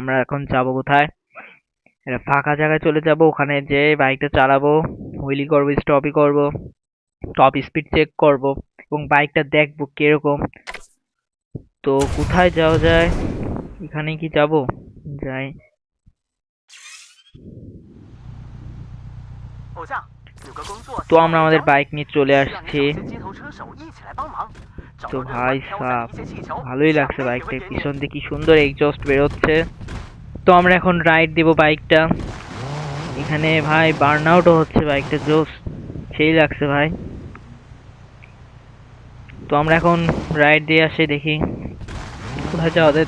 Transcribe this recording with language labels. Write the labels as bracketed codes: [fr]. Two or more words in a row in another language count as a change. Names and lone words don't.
[bn] তো আমরা এখন যাব কোথায়? একটা ফাঁকা জায়গায় চলে যাব, ওখানে যে বাইকটা চালাবো, হুইলি করবো, স্টপই করব, [en] top speed check [bn] করব এবং বাইকটা দেখবো কিরকম। তো কোথায় যাওয়া যায়? এখানে কি যাব? যাই। [zh] 偶像，有个工作 [bn] তো [zh] 希望 [bn] আমরা [zh] 你 [bn] আমাদের [zh] 找 [bn] বাইক নিয়ে চলে [zh] 需要你 [bn] আসছি। [zh] 找些街头车手一起来帮忙，找 [bn] তো [zh] 到任 [bn] ভাই [zh] 务挑战 [bn] সাব [zh] 一些气球， [bn] ভালোই [zh] 奖 [bn] লাগছে [zh] 杯也 [bn] বাইকটা, [zh] 会给你。 [bn] পিছন দিয়ে কি সুন্দর এক্সজস্ট বেরোচ্ছে। তো আমরা এখন রাইড দিব বাইকটা। এখানে ভাই বার্ন আউটও হচ্ছে বাইকটা, জোস সেই লাগছে ভাই। তো আমরা এখন রাইড দিয়ে আসি, দেখি কোথায় যাওয়া যায়।